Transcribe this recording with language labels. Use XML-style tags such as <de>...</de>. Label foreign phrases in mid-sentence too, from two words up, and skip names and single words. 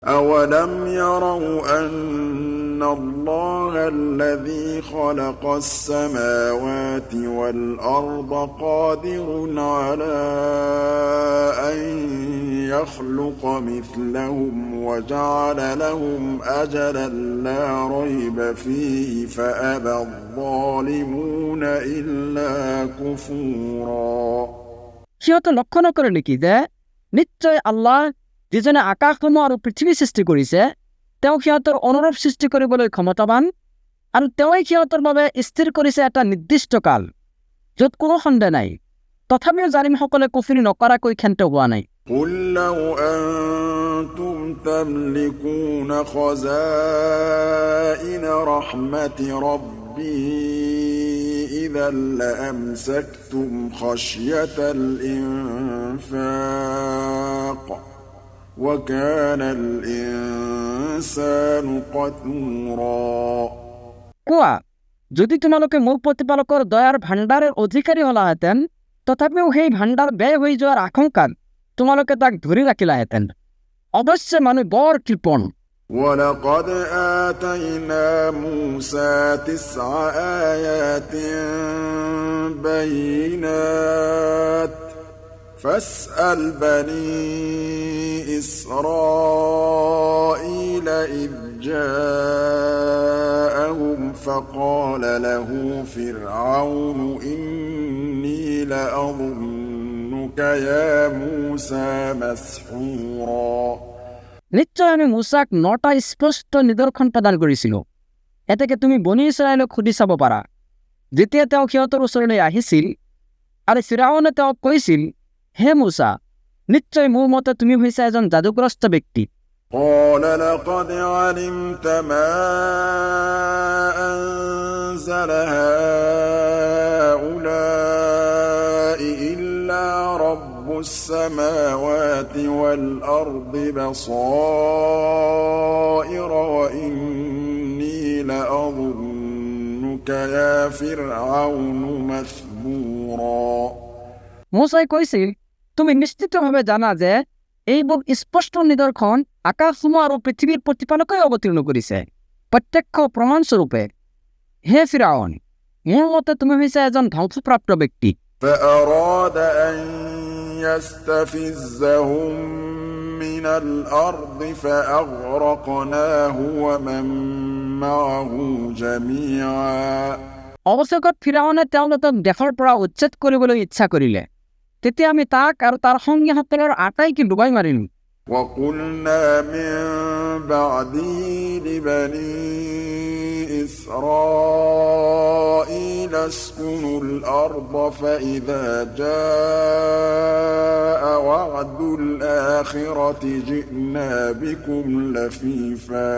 <ar>أَوَلَمْ يَرَوْا أَنَّ اللَّهَ الَّذِي خَلَقَ السَّمَاوَاتِ وَالْأَرْضَ قَادِرٌ عَلَىٰ أَن يَخْلُقَ مِثْلَهُمْ وَجَعَلَ لَهُمْ أَجَلًا لَّا رَيْبَ فِيهِ فَأَبَى الظَّالِمُونَ إِلَّا كُفُورًا</ar> <as>সিহঁতে লক্ষ্য নকৰে নেকি যে নিশ্চয় আল্লাহ যিজনে আকাশসমূহ আৰু পৃথিৱী সৃষ্টি কৰিছে তেওঁ সিহঁতৰ অনুৰূপ সৃষ্টি কৰিবলৈ ক্ষমতাৱান আৰু তেওঁই সিহঁতৰ বাবে স্থিৰ কৰিছে এটা নিৰ্দিষ্ট কাল য'ত কোনো সন্দেহ নাই তথাপিও জালিমসকলে কুফৰি নকৰাকৈ ক্ষান্ত হোৱা নাই</as> <ar>قُل لَّوْ أَنتُمْ تَمْلِكُونَ خَزَائِنَ رَحْمَةِ رَبِّي إِذًا لَّأَمْسَكْتُمْ خَشْيَةَ الْإِنفَاقِ وَكَانَ الْإِنسَانُ قَتُورًا</ar> <as>কোৱা যদি তোমালোকে মোৰ প্ৰতিপালকৰ দয়াৰ ভাণ্ডাৰৰ অধিকাৰী হলাহেঁতেন তথাপিও সেই ভাণ্ডাৰ ব্যয় হৈ যোৱাৰ আশংকাত তোমালোকে তাক ধৰি ৰাখিলাহেঁতেন অৱশ্যে মানুহ বৰ কৃপণ</as> <ar>وَلَقَدْ آتَيْنَا مُوسَىٰ 9 آيَاتٍ بَيِّنَاتٍ فَاسْأَلْ بَنِي إِسْرَائِيلَ إِذْ جَاءَهُمْ فَقَالَ لَهُ فِرْعَوْنُ إِنِّي لَأَظُنُّكَ يَا مُوسَىٰ مَسْحُورًا</ar> <as>নিশ্চয় আমি মুসাক 9টা স্পষ্ট নিদৰ্শন প্ৰদান কৰিছিলোঁ এতেকে তুমি বনি ইছৰাইলক সুধি চাব পাৰা যেতিয়া তেওঁ সিহঁতৰ ওচৰলৈ আহিছিল আৰু ফিৰাউনে তেওঁক কৈছিল হে মুসা নিশ্চয় মোৰ মতে তুমি হৈছা এজন যাদুগ্ৰস্ত ব্যক্তি</as> <ar>قَالَ لَقَدْ عَلِمْتَ مَا أَنزَلَ هَٰؤُلَاءِ إِلَّا رَبُّ السَّمَاوَاتِ وَالْأَرْضِ بَصَائِرَ وَإِنِّي لَأَظُنُّكَ يَا فِرْعَوْنُ مَثْبُورًا</ar> <as>মুসাই কৈছিল তুমি নিশ্চিতভাৱে জানা যে এইবোৰ স্পষ্ট নিদৰ্শন আকাশসমূহ আৰু পৃথিৱীৰ প্ৰতিপালকে অৱতীৰ্ণ কৰিছে প্ৰত্যক্ষ প্ৰমাণস্বৰূপে হে ফিৰাউন মোৰ মতে তুমি হৈছা এজন ধ্বংসপ্ৰাপ্ত ব্যক্তি</as> <ar>فَأَرَادَ أَن يَسْتَفِزَّهُم مِّنَ الْأَرْضِ فَأَغْرَقْنَاهُ وَمَن مَّعَهُ جَمِيعًا</ar> <as>অৱশেষত ফিৰাউনে তেওঁলোকক দেশৰ পৰা উচ্ছেদ কৰিবলৈ ইচ্ছা কৰিলে তেতিয়া আমি তাক আৰু তাৰ সংগীসকলৰ আটাইকে ডুবাই মাৰিলো</as> <ar>وَقُلْنَا مِن بَعْدِهِ لِبَنِي إِسْرَائِيلَ اسْكُنُوا الْأَرْضَ فَإِذَا جَاءَ وَعْدُ الْآخِرَةِ جِئْنَا بِكُمْ لَفِيفًا</ar>